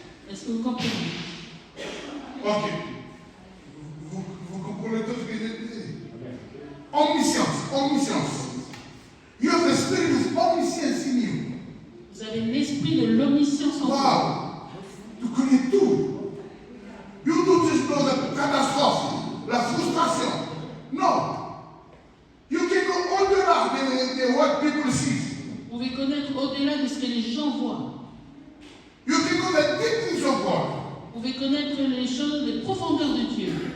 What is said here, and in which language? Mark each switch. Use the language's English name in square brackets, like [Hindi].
[French] est-ce que vous comprenez? Ok. Vous comprenez tout ce que j'ai dit? [English] Omniscience. You have the spirit of omniscience in you. [French] Vous avez l'esprit de l'omniscience en vous. Wow. Tu connais tout. [English] You don't just know the catastrophe, [French] la frustration. [English] No. You can go [French] au-delà de [English] what people see. [French] Vous pouvez connaître au-delà de ce que les gens voient. [English] You can know the deep things of God. [French] Vous pouvez connaître les choses, les profondeurs de Dieu.